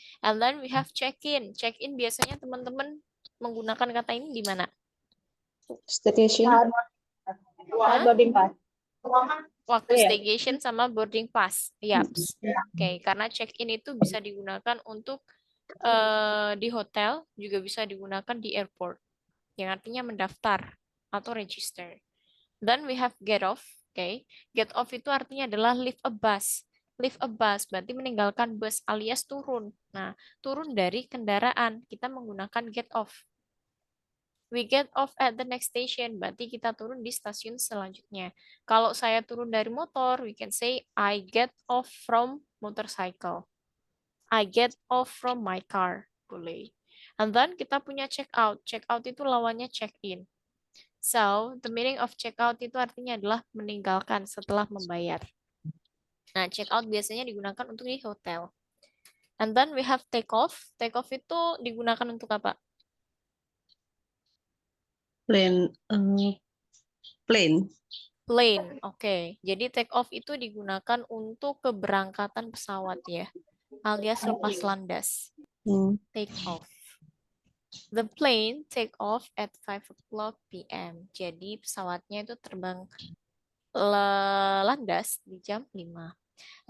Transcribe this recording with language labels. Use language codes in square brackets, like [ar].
[en] And then we have check-in. [id] Check-in biasanya teman-teman menggunakan kata ini di mana? [en] Staycation. Boarding pass. [id] Waktu Iya. staycation sama boarding pass. Yaps. Oke, karena check-in itu bisa digunakan untuk di hotel, juga bisa digunakan di airport. Yang artinya mendaftar atau [en] register. Then we have get off. Okay. [id] Get off itu artinya adalah [en] leave a bus. Leave a bus [id] berarti meninggalkan bus alias turun. Nah, turun dari kendaraan. Kita menggunakan get off. [en] We get off at the next station. [id] Berarti kita turun di stasiun selanjutnya. Kalau saya turun dari motor, [en] we can say I get off from motorcycle. I get off from my car. Boleh. And then [id] kita punya [en] check out. [id] Check out itu lawannya check in. [en] So, the meaning of [id] check out itu artinya adalah meninggalkan setelah membayar. Nah, check out biasanya digunakan untuk di hotel. [en] And then we have take off. [id] Take off itu digunakan untuk apa? [en] Plane. Plane. [id] Plane. Oke. Jadi take off itu digunakan untuk keberangkatan pesawat ya. Alias lepas landas. Take off. [en] The plane take off at 5 o'clock p.m. [id] Jadi pesawatnya itu terbang landas di jam 5.